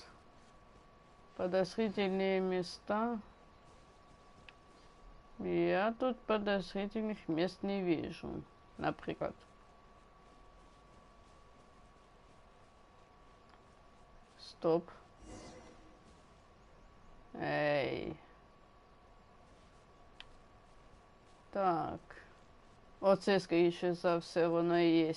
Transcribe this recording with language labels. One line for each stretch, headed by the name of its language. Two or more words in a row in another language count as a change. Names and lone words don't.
Russian: Подозрительные места. Я тут подозрительных мест не вижу. Например. Стоп. Ей. Так.
Ukrainian: Оце, скоріше за все, воно і є.